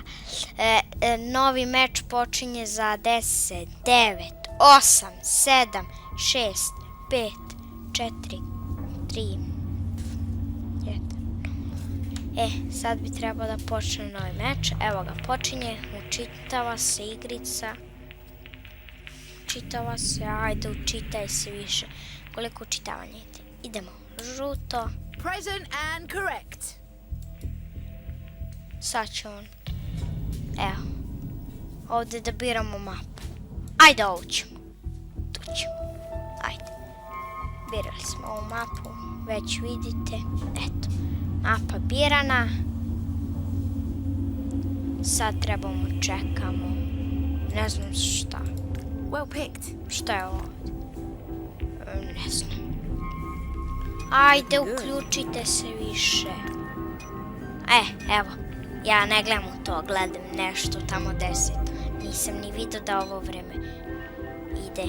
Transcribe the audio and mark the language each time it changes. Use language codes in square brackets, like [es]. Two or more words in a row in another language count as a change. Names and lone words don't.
[bs] Novi meč počinje za 10, 9, 8, 7, 6, 5, 4, 3, 1. Sad bi trebao da počne novi meč. Evo ga, počinje. Učitava se igrica. Učitava se, ajde učitaj se više. Koliko učitavanja ide? Idemo. Žuto. [en] Present and correct. [bs] Sad će on. Evo. Ovdje da biramo mapu. Ajde, ovu ćemo. Tu ćemo. Ajde. Birali smo ovu mapu. Već vidite. Eto. Mapa birana. Sad trebamo čekamo. Ne znam šta. [en] Well picked. [bs] Šta je ovo? Ne znam. Ajde, uključite se više. Evo. Ja ne gledam u to, gledam nešto tamo 10. Nisam ni vidio da ovo vreme ide.